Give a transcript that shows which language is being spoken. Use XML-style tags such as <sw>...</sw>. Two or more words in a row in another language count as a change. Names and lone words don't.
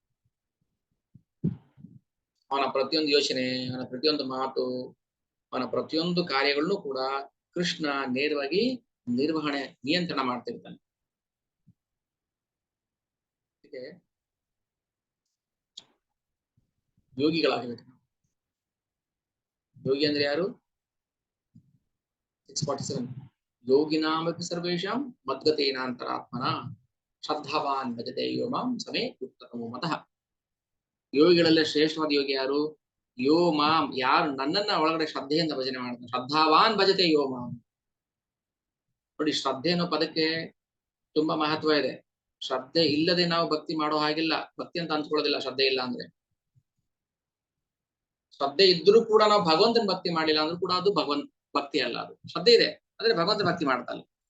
<kn>ಅವನ ಪ್ರತಿಯೊಂದು ಯೋಚನೆ, ಅವನ ಪ್ರತಿಯೊಂದು ಮಾತು, ಅವನ ಪ್ರತಿಯೊಂದು ಕಾರ್ಯಗಳನ್ನು ಕೂಡ ಕೃಷ್ಣ ನೇರವಾಗಿ ನಿರ್ವಹಣೆ, ನಿಯಂತ್ರಣ ಮಾಡ್ತಿರ್ತಾನೆ. ಯೋಗಿಗಳಾಗಬೇಕು. ಯೋಗಿ ಅಂದ್ರೆ ಯಾರು?</kn> <sa>647 ಯೋಗಿನಾಮಪಿ ಸರ್ವೇಷಾಂ ಮದ್ಗತೇನಾಂತರಾತ್ಮನ ಶ್ರದ್ಧಾವಾನ್ ಭಜತೆ ಯೋ ಮಾಂ ಸಮೇ ಉತ್ತಮೋ ಮತಃ.</sa> <kn>ಯೋಗಿಗಳಲ್ಲೇ ಶ್ರೇಷ್ಠವಾದ ಯೋಗಿ ಯಾರು?</kn> <sa>ಯೋ ಮಾಂ,</sa> <kn>ಯಾರು ನನ್ನನ್ನ ಒಳಗಡೆ ಶ್ರದ್ಧೆಯಿಂದ ಭಜನೆ ಮಾಡ್ತಾನೆ.</kn> <sa>ಶ್ರದ್ಧಾವಾನ್ ಭಜತೆ ಯೋ ಮಾಂ.</sa> <kn>ನೋಡಿ, ಶ್ರದ್ಧೆ ಅನ್ನೋ ಪದಕ್ಕೆ ತುಂಬಾ ಮಹತ್ವ ಇದೆ. ಶ್ರದ್ಧೆ ಇಲ್ಲದೆ ನಾವು ಭಕ್ತಿ ಮಾಡೋ ಹಾಗಿಲ್ಲ, ಭಕ್ತಿ ಅಂತ ಅನ್ಸ್ಕೊಳ್ಳೋದಿಲ್ಲ ಶ್ರದ್ಧೆ ಇಲ್ಲ ಅಂದ್ರೆ. ಶ್ರದ್ಧೆ ಇದ್ರೂ ಕೂಡ ನಾವು ಭಗವಂತನ ಭಕ್ತಿ ಮಾಡಿಲ್ಲ ಅಂದ್ರೂ ಕೂಡ ಅದು ಭಕ್ತಿ ಅಲ್ಲ. ಅದು ಶ್ರದ್ಧೆ ಇದೆ, ಆದ್ರೆ ಭಗವಂತ ಭಕ್ತಿ ಮಾಡ್ತಲ್ಲ.</kn>